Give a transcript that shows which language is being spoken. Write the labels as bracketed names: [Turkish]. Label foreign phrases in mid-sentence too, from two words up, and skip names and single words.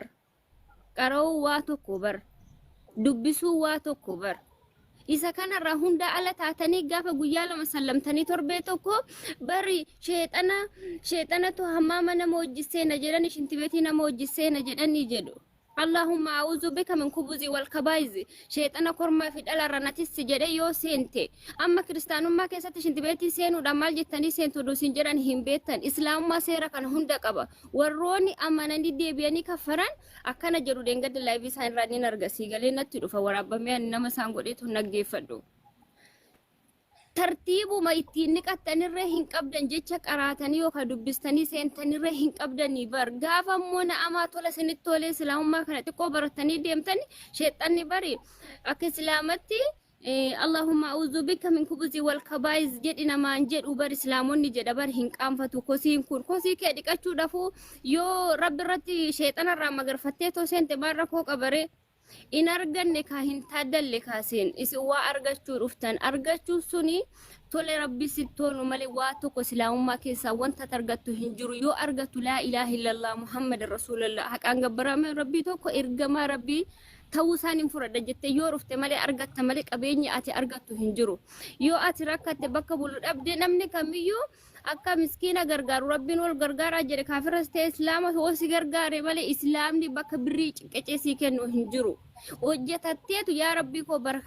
[Oromo] Qara'uu waa tokko bar. Dubbisuu waa tokko bar isa kanarraa hunda ala taatanii gaafa guyyaa lama sallamtanii torbee tokko bari sheexanatu hammaama nama hojjisee na jedhan shintibeetii nama hojjisee na jedhanii jedhu [Arabic] اللهم أعوذ بك من الخبث والخبائث [Oromo] sheexana kormaa fi dhalarra natis jedhe yoo seente amma kiristaanummaa keessatti shintibeetii seenuudhaan maal jettanii seentu duusin jedhan hin beektan islaamummaa seera kana hunda qaba warroonni amananii deebi'anii kafaran akkana jedhu deengadda laayivii isaan irraa ni argasii galee natti dhufa waraabamee nama isaan godheetu naggeeffadhu. Tartiibuma ittiin niqattanirree hin qabdan jecha qaraatanii yookaan dubbistanii seentanirree hin qabdanii bar gaafa immoo na'amaa tola isinitti tolee islaamummaa kana xiqqoo baratanii deemtani sheexanni bari akka islaamatti [Arabic] اللهم أعوذ بك من الخبث والخبائث [Oromo] jedhi namaan jedhu bar islaamonni jedha bar hin qaanfatu kosiin kun kosii kee dhiqachuudhaafuu yoo rabbi irratti sheexanarraa magarfattee too seente maal rakkoo qabaree in arganne ka hin taadalle kaaseen isin waa argachuu dhuftan argachuu suni tole rabbi sittoonu malee waa tokko islaamummaa keessaa wanta argattu hin jiru yoo argattu [Arabic] لا إله إلا الله محمد رسول الله [Oromo] haqaan gabbarame rabbii tokko ergamaa rabbii ta'uu isaan hin fudhadha jettee yoo dhufte malee argatta malee qabeenya ati argattu hin jiru yoo ati rakkatte bakka bulu dhabde namni kamiyyuu akka miskiina gargaaru rabbiin wal gargaaraa jedhe kaafiras ta'e islaama hosi gargaare malee islaamni bakka birrii cinqecee kennu hin jiru hojjetatteetu yaa rabbii koo barakaa